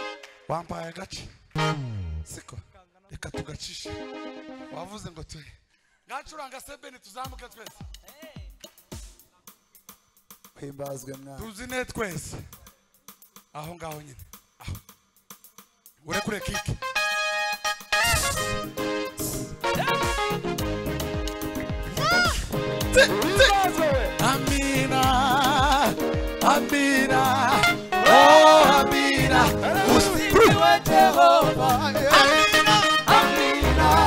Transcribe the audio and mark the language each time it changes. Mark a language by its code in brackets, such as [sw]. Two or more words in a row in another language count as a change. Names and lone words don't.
[rw] wampaye agace siko reka tugacishe wavuze ngo ngacuranga sebeni tuzamuke twese himbazwe mwana tuzine twese aho ngaho nyine aho urekure kike [sw] Amina Amina oh Amina usifiwe Jehova Amina Amina